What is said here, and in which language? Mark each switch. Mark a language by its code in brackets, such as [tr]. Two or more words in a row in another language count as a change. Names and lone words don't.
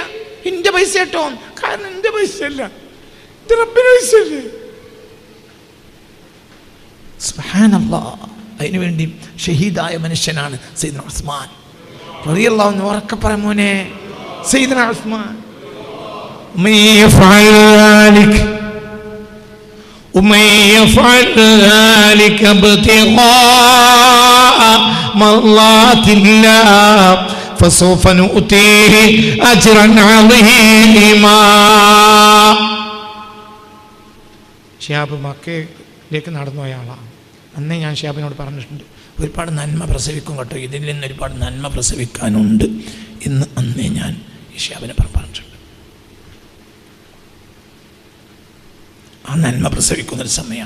[ml] എൻ്റെ പൈസ കേട്ടോ, കാരണം എൻ്റെ പൈസ അല്ല, എൻ്റെ റബ്ബിൻ്റെ പൈസ അല്ലേ. സുബ്ഹാനല്ലാഹ്. അതിനുവേണ്ടി ഷഹീദായ മനുഷ്യനാണ് സയ്യിദുനാ ഉസ്മാൻ [ar] رضي الله عنه. [ml] ഉറക്കെ പറ മോനെ, സയ്യിദുനാ ഉസ്മാൻ. [ar] ومن يفعل ذلك ابتغاء مرضات الله فسوف نؤتيه أجرا عظيما. [ml] ഷിഹാബ് മക്കയിലേക്ക് നടന്നു പോയ ആളാണ്. അന്നേ ഞാൻ ഷിഹാബിനോട് പറഞ്ഞിട്ടുണ്ട്, ഒരുപാട് നന്മ പ്രസവിക്കും കേട്ടോ, ഇതിൽ നിന്ന് ഒരുപാട് നന്മ പ്രസവിക്കാനുണ്ട് എന്ന് അന്നേ ഞാൻ ഈ ഷിഹാബിനെ പറഞ്ഞിട്ടുണ്ട്. ആ നന്മ പ്രസവിക്കുന്നൊരു സമയമാണ്.